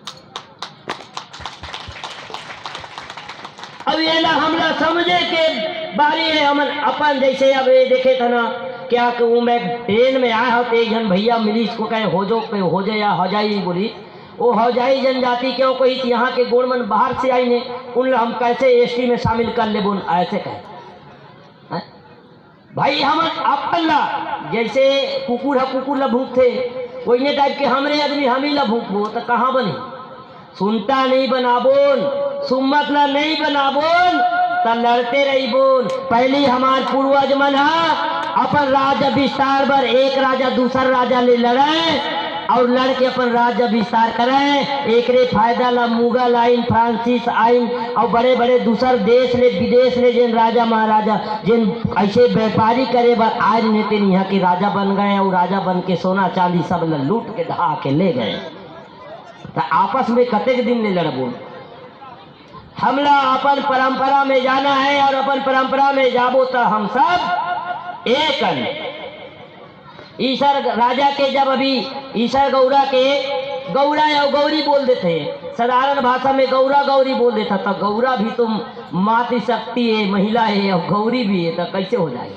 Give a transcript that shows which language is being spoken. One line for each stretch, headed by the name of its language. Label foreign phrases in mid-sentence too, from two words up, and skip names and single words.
Chhattisgarhi: अब ये ना हमला समझे के बारी है, हम अपन जैसे अब ये देखे था ना क्या कहूँ, मैं ट्रेन में आया हूँ तो एक जन भैया मिली, इसको कहे हो जाए या हो जाए बोली, वो हो जाए जनजाति क्यों कही थी, यहाँ के गोड़मन बाहर से आई ने, उन हम कैसे एसटी में शामिल कर ले बोल ऐसे कहे भाई। हम अपन ला जैसे कुकुर है, कुकुर ला भूख थे वही टाइप के हमरे आदमी हम ही ला भूखबो तो कहाँ बने। सुनता नहीं बनाबोन, सुम्मत ला नहीं बनाबोन तो लड़ते रही बोन। पहले हमार पूर्वज मन अपन राजा विस्तार बर एक राजा दूसर राजा ले लड़े, और लड़के अपन राज्य विस्तार करें। एकरे फायदा ला मुगल आइन, फ्रांसीस आइन और बड़े बड़े दूसर देश ले विदेश ले जिन राजा महाराजा जिन ऐसे व्यापारी करे बर आज नेते यहाँ के राजा बन गए और राजा बन के सोना चांदी सब ल लूट के ढहा के ले गए। तो आपस में कतेक दिन ले लड़बो। हमला अपन परंपरा में जाना है और अपन परंपरा में जाबो तो हम सब एक ईश्वर राजा के जब अभी ईश्वर गौरा के गौरा या गौरी बोल देते, साधारण भाषा में गौरा गौरी बोल देता, तो गौरा भी तुम मातृ शक्ति है, महिला है और गौरी भी है, तो कैसे हो जाए।